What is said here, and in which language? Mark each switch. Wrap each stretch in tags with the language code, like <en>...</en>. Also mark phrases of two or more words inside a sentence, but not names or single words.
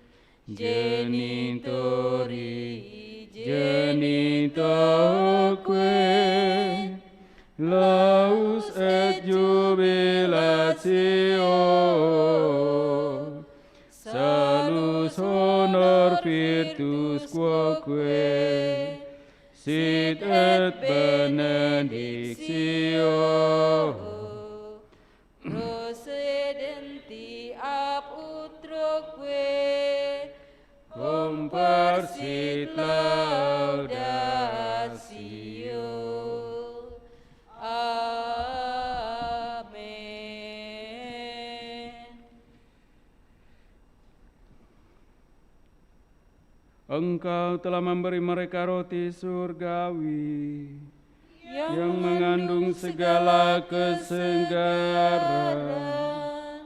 <la>genitoque laus et jubilatio salus honor virtus quoque sit et benedictio procedenti ab utroque comparsit laudatio.</la> <id>Amin. Engkau telah memberi mereka roti surgawi yang mengandung segala kesegaran.</id>